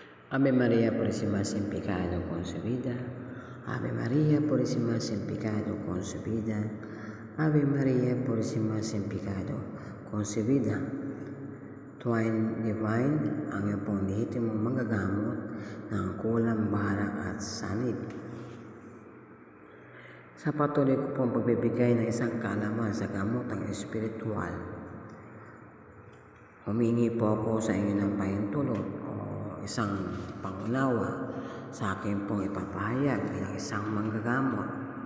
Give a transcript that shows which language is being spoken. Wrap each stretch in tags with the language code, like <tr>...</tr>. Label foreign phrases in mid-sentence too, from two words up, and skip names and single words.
<es>Ave María Purísima sin pecado concebida. Ave María Purísima sin pecado concebida. Ave María Purísima sin pecado concebida.</es> <tl>Twine Divine, ang iyong pong lehitimong manggagamot ng kulang, barak at sanib. Sa patuloy ko pong pagbibigay ng isang kaalaman sa gamotang espiritual, humingi po ako sa inyo ng pahintulot o isang pangunawa sa akin pong ipapahayag bilang isang manggagamot.</tl>